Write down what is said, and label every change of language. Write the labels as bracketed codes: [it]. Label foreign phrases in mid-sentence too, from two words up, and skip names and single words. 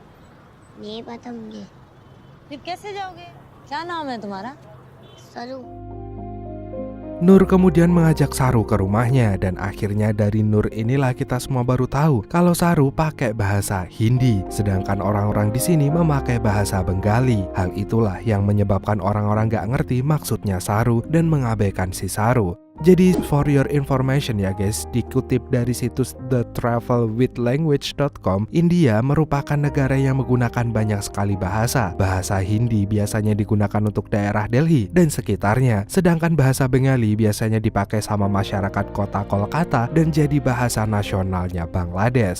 [hi] नहीं पता मुझे। फिर कैसे जाओगे? क्या नाम है तुम्हारा? सरू। [id] Nur kemudian mengajak Saru ke rumahnya dan akhirnya dari Nur inilah kita semua baru tahu kalau Saru pakai bahasa Hindi, sedangkan orang-orang di sini memakai bahasa Bengali. Hal itulah yang menyebabkan orang-orang gak ngerti maksudnya Saru dan mengabaikan si Saru. Jadi [en] for your information [id] ya guys, dikutip dari situs thetravelwithlanguage.com, India merupakan negara yang menggunakan banyak sekali bahasa. Bahasa Hindi biasanya digunakan untuk daerah Delhi dan sekitarnya, sedangkan bahasa Bengali biasanya dipakai sama masyarakat kota Kolkata dan jadi bahasa nasionalnya Bangladesh.